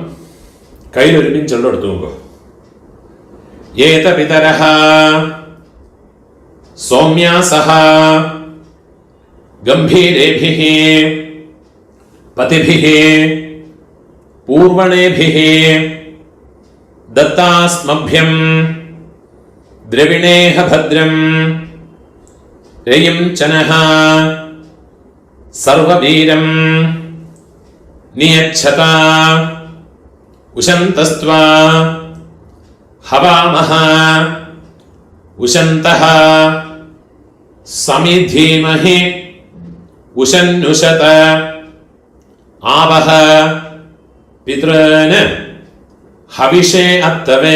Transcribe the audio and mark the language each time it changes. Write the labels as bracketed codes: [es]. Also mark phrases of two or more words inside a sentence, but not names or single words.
[ta] கையில் ஒரு பின் சொல்ல எடுத்துக்கோ. [sa] एत पितरः सौम्यासः गम्भीरेभिः पथिभिः पूर्विणेभिः दत्तास्मभ्यं द्रविणेह भद्रं रयिं चनः सर्ववीरं नियच्छता उशन्तस्त्वा हवामः उशन्तः समिधीमहि उशन्नुषत आवह पितॄन् हविषे अत्तवे.